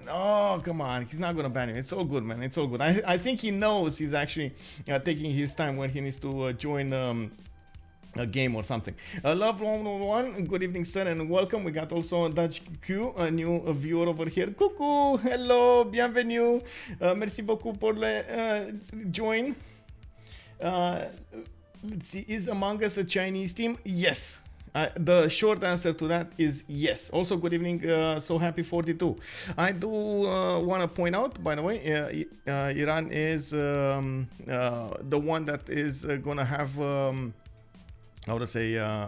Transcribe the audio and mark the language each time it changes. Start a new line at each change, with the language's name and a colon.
English: Oh, come on, he's not gonna ban you. It's all good, man, it's all good. I think he knows he's actually taking his time when he needs to join a game or something. Love 111, good evening, sir, and welcome. We got also Dutch Q, a new viewer over here.
French: Coucou, hello, bienvenue. Merci beaucoup pour le join.
English: Let's see, is Amongus a Chinese team? Yes. The short answer to that is yes. Also, good evening, so happy 42. I do want to point out, by the way, Iran is the one that is going to have, how to say,